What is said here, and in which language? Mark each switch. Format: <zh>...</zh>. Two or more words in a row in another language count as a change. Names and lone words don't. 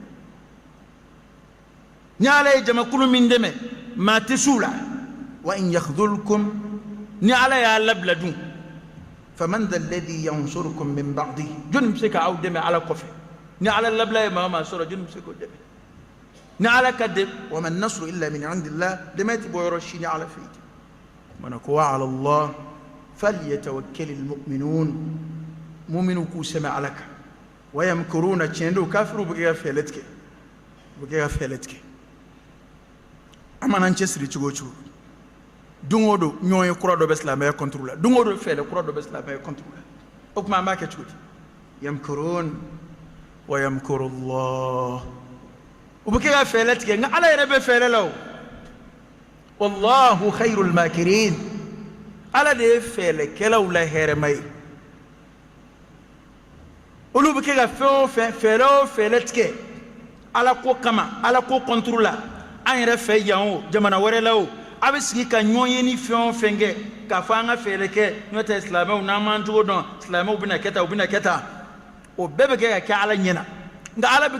<bm>ni ala ye jamakulu min dɛmɛ maa tɛ s'u la</bm> <ar>وإن يخذلكم</ar> <bm>ni ala y'a labila dun</bm> <ar>فمن ذا الذي ينصركم من بعده</ar> <bm>jɔnni bɛ se k'aw dɛmɛ ala kɔfɛ ni ala labila ye maa o maa sɔrɔ jɔnni bɛ se k'o dɛmɛ ni ala ka dɛmɛ</bm> <ar>وما النصر إلا من عند الله</ar> <bm>dɛmɛ tɛ bɔ yɔrɔ si ni ala fɛ yen mana ko wa</bm> <ar>على الله فليتوكل المؤمنون</ar> <bm>mu'minu k'u sɛmɛ ala kan</bm> <ar>ويمكرون</ar> <bm>tiɲɛ don kafiru bɛ kɛ ka fɛɛrɛ tigɛ u bɛ kɛ ka fɛɛrɛ tigɛ an mana an cɛsiri cogo o cogo don o don ɲɔgɔn ye kura dɔ bɛ silamɛya contre la don o don fɛɛrɛ kura dɔ bɛ silamɛya contre la o tuma an b'a kɛ cogo di</bm> <ar>يمكرون ويمكر الله</ar> <bm>u bɛ kɛ ka fɛɛrɛ tigɛ nka ala yɛrɛ bɛ fɛɛrɛ la o</bm> <ar>والله خير الماكرين</ar> <bm>ala de ye fɛɛrɛkɛlaw la hɛrɛma ye olu bɛ kɛ ka fɛn o fɛn fɛɛrɛ o fɛɛrɛ tigɛ ala ko kama ala ko contre la an yɛrɛ fɛ yan o jamana wɛrɛ la o a bɛ sigi ka ɲɔgɔn ye ni fɛn o fɛn kɛ k'a fɔ an ka fɛɛrɛ kɛ n'o tɛ silamɛw n'an m'an cogo dɔn silamɛw bɛna kɛ tan u bɛna kɛ tan o bɛɛ bɛ kɛ ka kɛ ala ɲɛna nka ala bɛ</bm>